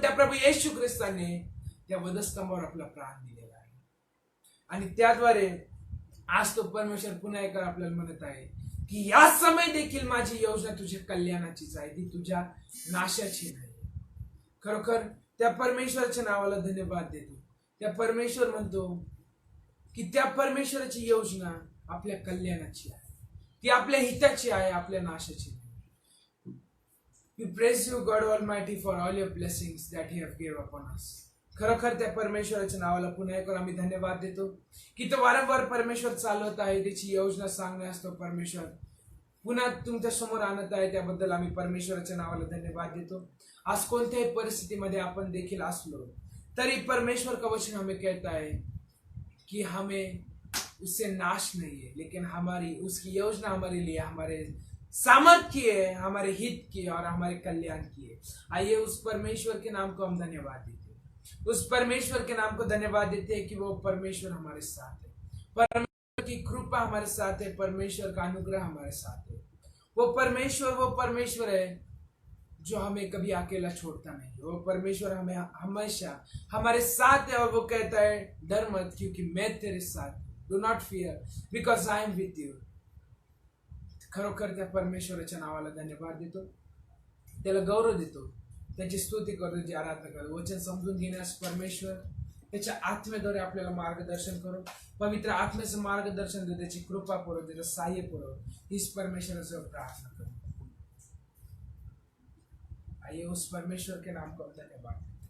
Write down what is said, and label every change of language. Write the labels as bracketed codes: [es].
[mr] म्हणून त्या प्रभू येशू ख्रिस्ताने त्या वधस्तंभावर आपला प्राण दिलेला आहे आणि त्याद्वारे आज तो परमेश्वर पुन्हा एकदा आपल्याला म्हणत आहे की या समय देखील माझी योजना तुझ्या कल्याणाचीच आहे, ती तुझ्या नाशाची नाही. खरोखर त्या परमेश्वराच्या नावाला धन्यवाद देतो. त्या परमेश्वर म्हणतो की त्या परमेश्वराची योजना आपल्या कल्याणाची आहे, ती आपल्या हिताची आहे, आपल्या नाशाची नाही. [en] We praise you, God Almighty, for all your blessings that you have given upon us. [mr] खरोखर त्या परमेश्वराच्या नावाला पुन्हा एकदा आम्ही धन्यवाद देतो की तो वारंवार परमेश्वर चालवत आहे, त्याची योजना सांगण्यास तो परमेश्वर पुन्हा तुमच्या समोर आणत आहे. त्याबद्दल आम्ही परमेश्वराच्या नावाला धन्यवाद देतो. आज कोणत्याही परिस्थितीमध्ये आपण देखील असलो तरी [hi] परमेश्वर का वचन हमें कहता है कि हमें उससे नाश नहीं है, लेकिन हमारी उसकी योजना हमारे लिए हमारे सामर्थ्य की है, हमारे हित की और हमारे कल्याण की है. आइए उस परमेश्वर के नाम को हम धन्यवाद देते हैं, उस परमेश्वर के नाम को धन्यवाद देते हैं कि वो परमेश्वर हमारे साथ है, परमेश्वर की कृपा हमारे साथ है, परमेश्वर का अनुग्रह हमारे साथ है. वो परमेश्वर है जो हमें कभी अकेला छोड़ता नहीं। वो परमेश्वर हमें हमेशा हमारे साथ है और वो कहता है डर मत क्योंकि मैं तेरे साथ, [en] Do not fear because I am with you. [mr] खरोखर त्या परमेश्वराच्या नावाला धन्यवाद देतो, त्याला गौरव देतो, त्याची स्तुती करतो, त्याची आराधना करतो। वचन समजून घेण्यास परमेश्वर त्याच्या आत्म्याद्वारे आपल्याला मार्गदर्शन करो, पवित्र आत्म्याचं मार्गदर्शन दे, त्याची कृपा पुरव, त्याचं सहाय्य पुरव, हीच परमेश्वराचं प्रार्थना करो। [hi] आइए उस परमेश्वर के नाम को धन्यवाद।